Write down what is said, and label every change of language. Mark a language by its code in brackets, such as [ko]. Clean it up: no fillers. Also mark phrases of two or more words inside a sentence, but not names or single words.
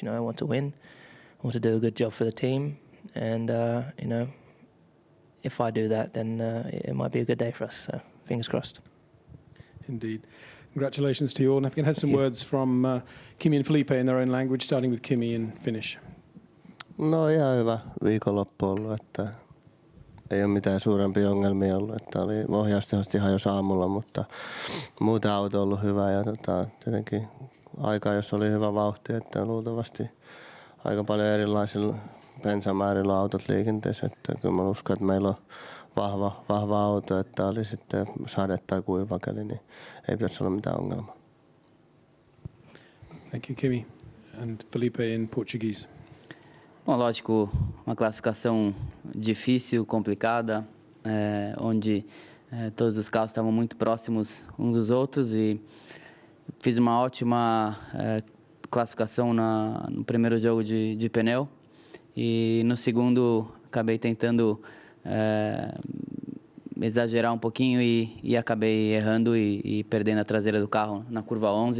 [en] You know, I want to win. I want to do a good job for the team. And, you know, if I do that, then it might be a good day for us. So fingers crossed. Indeed. Congratulations to you all. And if we can have some words from Kimi and Felipe in their own language, starting with Kimi in Finnish. [fi] No ihan hyvä viikonloppu ollut, että ei ole mitään suurempia ongelmia ollut, että oli ohjaustehot ihan jos aamulla, mutta muuten auto on ollut hyvä ja tietenkin aika, jos oli hyvä vauhti, että luultavasti aika paljon erilaisilla bensamäärillä autot liikenteessä, että kyllä mä uskon, että meillä on vahva auto, että oli sitten sade tai kuivakeli, niin ei pitäisi olla mitään ongelmaa. [en] Thank you, Kimi. And Felipe in Portuguese. [pt] Bom, lógico, uma classificação difícil, complicada, onde todos os carros estavam muito próximos uns dos outros e fiz uma ótima classificação no primeiro jogo de pneu e no segundo acabei tentando exagerar um pouquinho e acabei errando e perdendo a traseira do carro na curva 11.